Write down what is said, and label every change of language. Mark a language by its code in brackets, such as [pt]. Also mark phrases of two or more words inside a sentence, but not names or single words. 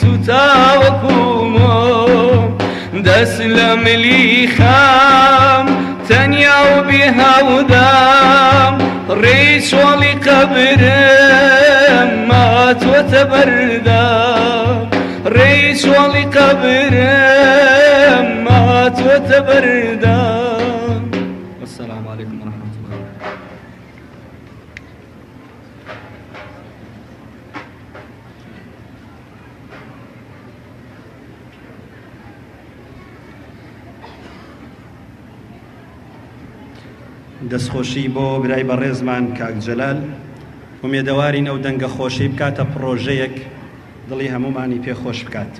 [ckb] سوتاوەکومم دەست لە ملی خام تەنیا و بێهەودام ڕێی چۆڵی قەبرم ماتوەتە بەردام ڕێی چۆڵی قەبرم ماتوەتە بەردام [ar] السلام عليكم ورحمة الله. [ckb] دەستخۆشی بۆ برای بەڕێزمان کاک جەلال ومێدەوارین ئەو دەنگە خۆشی بکاتە پرۆژەیەک دڵی هەمومانی پێخۆش بکات.